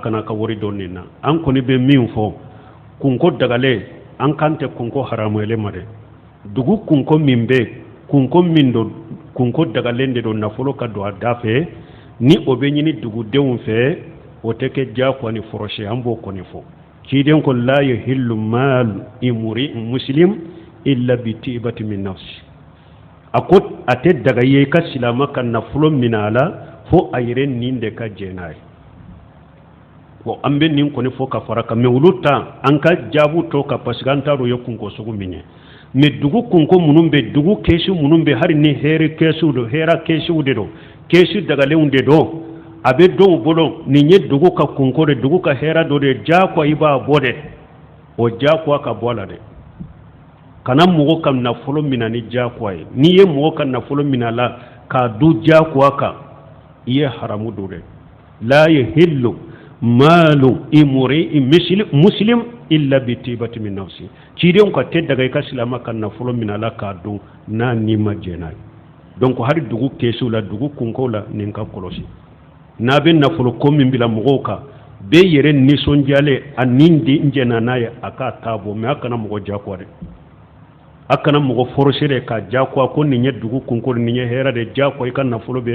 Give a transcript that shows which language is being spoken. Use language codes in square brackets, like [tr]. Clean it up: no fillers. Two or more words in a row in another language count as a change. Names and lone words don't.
[bm] kana ka wari dɔn nin na an kɔni bɛ min fɔ kunko dagalen an kan tɛ kunko haramuyele ma dɛ dugu kunko min bɛ kunko min dɔn kunko dagalen de don nafolo ka don a da fɛ ni o bɛ ɲini dugudenw fɛ o tɛ kɛ diyagoya ni fɔrɔsi an b'o kɔni fɔ ciden ko la [ar] يحل مال امرئ مسلم إلا بطيبة من نفسه [bm] a ko a tɛ daga ye ka silama ka nafolo minɛ a la fo a yɛrɛ nin de ka jɛ n'a ye bon an bɛ nin kɔni fɔ ka fara kan mais olu ta an ka jaabu tɔ kan [fr] parce que [bm] an t'a dɔn ye kunko sugu min ye mais dugu kunko minnu bɛ dugu kɛsu minnu bɛ hali ni hɛrɛ kɛsuw don hɛrɛ kɛsuw de don kɛsu dagalenw de don a bɛ dɔw bolo nin ye dugu ka kunko de dugu ka hɛrɛ dɔ de diyagoya i b'a bɔ dɛ o diyagoya ka bɔ a la dɛ kana mɔgɔ ka nafolo minɛ ni diyagoya ye n'i ye mɔgɔ ka nafolo minɛ a la k'a du diyagoya kan i ye haramu don dɛ [ar] لا يحل مال امرئ مسلم إلا بطيبة من نفسه [bm] ciden ka tɛ daga i ka silama ka nafolo minɛ a la k'a dun n'a ni ma jɛ n'a ye donc hali dugu kɛsuw la dugu kunkow la nin ka kɔlɔsi n'a bɛ nafolo ko min bila mɔgɔw kan bɛɛ yɛrɛ nisɔndiyalen a nin di n jɛna n'a ye a k'a ta bɔ mais a kana mɔgɔ diyagoya dɛ a kana mɔgɔ forcer dɛ k'a diyagoya ko nin ye dugu kunko nin ye hɛrɛ de diyagoya i ka nafolo bɛ